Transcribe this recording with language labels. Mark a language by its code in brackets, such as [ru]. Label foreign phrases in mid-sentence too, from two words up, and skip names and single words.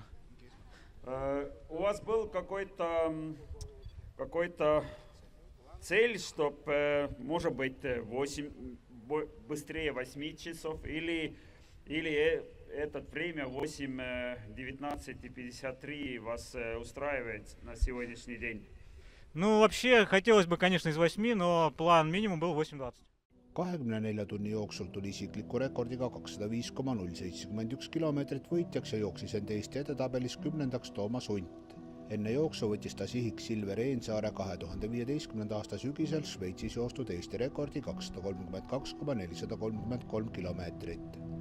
[ru] У вас был какой-то цель, чтобы, может быть, быстрее 8 часов, или это время 8:19:53 вас устраивает на сегодняшний день? Ну, вообще, хотелось бы, конечно, из 8, но план минимум был 8:20. [et] 24 tunni jooksul tuli isikliku rekordiga 205,071 kilomeetrit võitjaks ja jooksis end Eesti edetabelis 10. Toomas Unt. Enne jooksu võttis ta sihiks Silver Eensaare 2015. aasta sügisel Šveitsis joostud Eesti rekordi 232,433 kilomeetrit.